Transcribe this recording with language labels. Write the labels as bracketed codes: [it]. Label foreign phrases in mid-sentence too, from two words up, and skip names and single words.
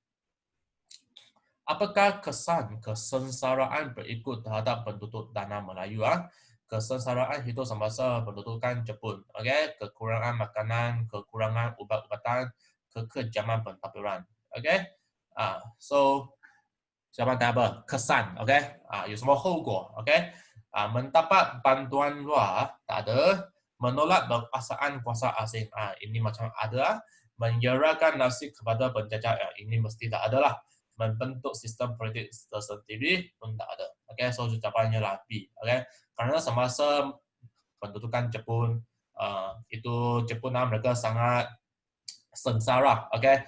[ms] Apakah kesan kesengsaraan berikut terhadap penduduk tanah Melayu? Kesengsaraan hidup semasa pendudukan Jepun. Okay, kekurangan makanan, kekurangan ubat-ubatan, kekejaman pentadbiran. Okay, so jawapan apa? Kesan, [zh] okay? 有什么后果? [ms] Okay, mendapat bantuan luar tak ada, menolak berkuasaan kuasa asing. Ini macam ada, menyerahkan nasib kepada penjajah. Ini mesti tak ada lah. Membentuk sistem politik tersendiri pun tak ada. Okay, so jawapannya lah B. Okay, kerana semasa pendudukan Jepun itu Jepun mereka sangat sengsara.